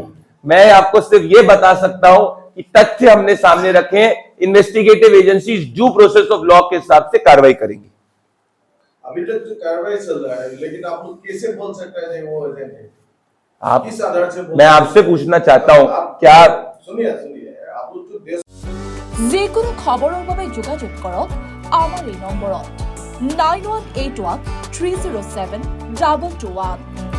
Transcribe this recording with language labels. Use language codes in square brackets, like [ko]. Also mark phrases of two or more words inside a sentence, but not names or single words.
[hi] मैं आपको सिर्फ ये बता सकता हूं कि तथ्य हमने सामने रखे हैं, [en] investigative agencies due process of law [hi] के हिसाब से कार्रवाई करेंगी। अभी तक तो कार्रवाई चल रहा है, लेकिन आप लोग कैसे बोल सकते हैं वो एजेंट है? आप किस आधार से मैं आपसे पूछना चाहता हूं, क्या सुनिए आप लोग तो देश [as] যিকোনো খবৰৰ বাবে যোগাযোগ কৰক আমাৰ এই নম্বৰত 9181 307 221